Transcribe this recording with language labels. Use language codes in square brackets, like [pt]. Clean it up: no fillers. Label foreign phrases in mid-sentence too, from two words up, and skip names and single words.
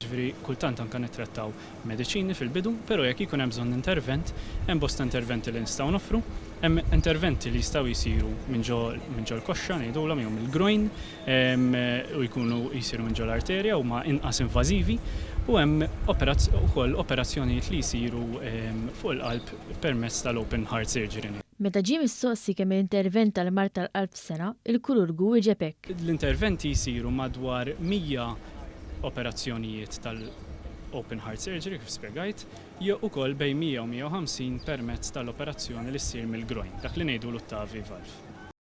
[mt] Kultant anke nittrattaw mediċini fil-bidu, però jekk ikun hemm bżonn intervent, hemm bosta interventi li nistgħu noffru, hemm interventi li jistgħu jsiru minn ġol koxxa ngħidulhom jew mill-groin u jkunu jsiru minn ġol arterja huma inqas invażivi u hemm ukoll operazzjonijiet li jsiru fuq il-qalb permezz tal- [en] open heart surgery. [mt] Meta ġie mistoqsi kemm l-intervent tal-mart tal-qalb f'sena, il-kirurgu wieġeb hekk. L-interventi jsiru madwar 100 operazzjonijiet tal- [en] open heart surgery [mt] kif spjegajt, jew ukoll bejn 100 u 150 permezz tal-operazzjoni li ssir mill-groin, dak li ngħidu l-valve.